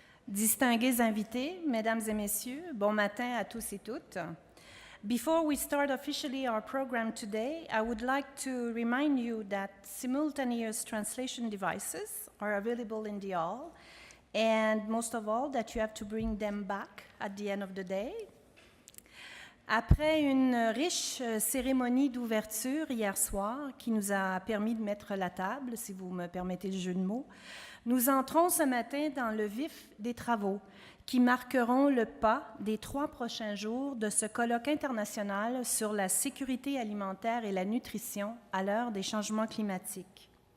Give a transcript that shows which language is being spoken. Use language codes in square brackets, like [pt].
[fr] Distingués invités, mesdames et messieurs, bon matin à tous et toutes. [en] Before we start officially our program today, I would like to remind you that simultaneous translation devices are available in the hall, and most of all, that you have to bring them back at the end of the day. [fr] Après une riche cérémonie d'ouverture hier soir qui nous a permis de mettre la table, si vous me permettez le jeu de mots, nous entrons ce matin dans le vif des travaux qui marqueront le pas des 3 prochains jours de ce colloque international sur la sécurité alimentaire et la nutrition à l'heure des changements climatiques.